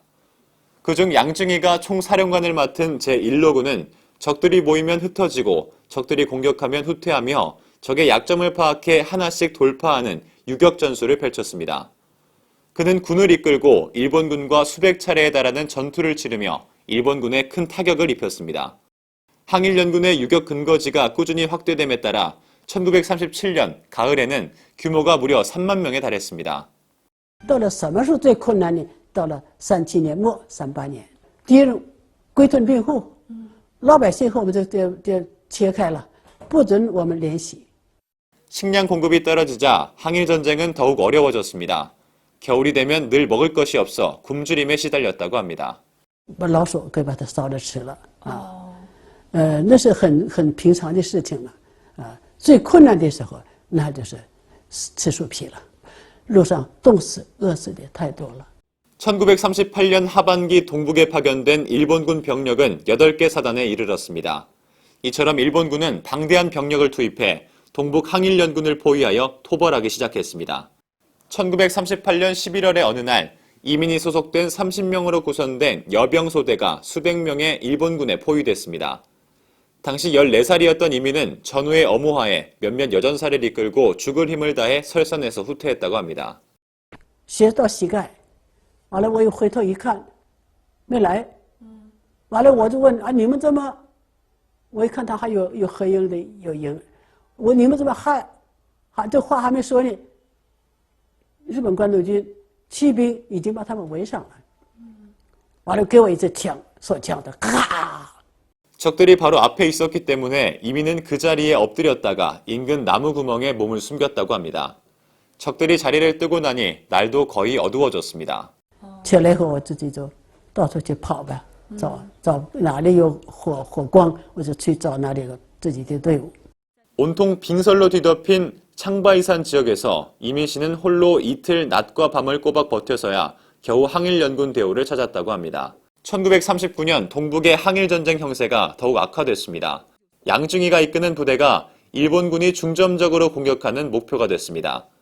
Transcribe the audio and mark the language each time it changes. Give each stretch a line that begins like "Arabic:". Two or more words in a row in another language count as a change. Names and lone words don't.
Korean: 그중 양증이가 총사령관을 맡은 제1로군은 적들이 모이면 흩어지고 적들이 공격하면 후퇴하며 적의 약점을 파악해 하나씩 돌파하는 유격전술을 펼쳤습니다. 그는 군을 이끌고 일본군과 수백 차례에 달하는 전투를 치르며 일본군에 큰 타격을 입혔습니다. 항일연군의 유격 근거지가 꾸준히 확대됨에 따라 1937년 가을에는 규모가 무려 3만 명에 달했습니다.
Chinese: 到了什么时候最困难呢？到了37年末、38年，敌人归屯兵后，老百姓和我们就切开了，不准我们联系。
Korean: 식량 공급이 떨어지자 항일전쟁은 더욱 어려워졌습니다. 겨울이 되면 늘 먹을 것이 없어 굶주림에 시달렸다고 합니다.
Chinese: 把老鼠给把它烧着吃了啊，那是很平常的事情了啊。最困难的时候，那就是吃树皮了，路上冻死、饿死的太多了。
Korean: 1938년 하반기 동북에 파견된 일본군 병력은 8개 사단에 이르렀습니다. 이처럼 일본군은 방대한 병력을 투입해 동북 항일연군을 포위하여 토벌하기 시작했습니다. 1938년 11월의 어느 날 이민이 소속된 30명으로 구성된 여병소대가 수백 명의 일본군에 포위됐습니다. 당시 14살이었던 이민은 전후의 엄호하에 몇몇 여전사를 이끌고 죽을 힘을 다해 설선에서 후퇴했다고 합니다.
Chinese: 血到膝盖，完了我又回头一看，没来，完了我就问啊，你们怎么？我一看他还有合影的有影，你们怎么还这话还没说呢？日本关东军骑兵已经把他们围上了，完了给我一支枪，手枪的咔。
Korean: 적들이 바로 앞에 있었기 때문에 이민은 그 자리에 엎드렸다가 인근 나무 구멍에 몸을 숨겼다고 합니다. 적들이 자리를 뜨고 나니 날도 거의 어두워졌습니다.
Chinese: 起来以后我自己就到处去跑呗，找哪里有火光，我就去找哪里有自己的队伍。
Korean: 온통 빙설로 뒤덮인 창바이산 지역에서 이민 씨는 홀로 이틀 낮과 밤을 꼬박 버텨서야 겨우 항일연군 대우를 찾았다고 합니다. 1939년 동북의 항일전쟁 형세가 더욱 악화됐습니다. 양증이가 이끄는 부대가 일본군이 중점적으로 공격하는 목표가 됐습니다.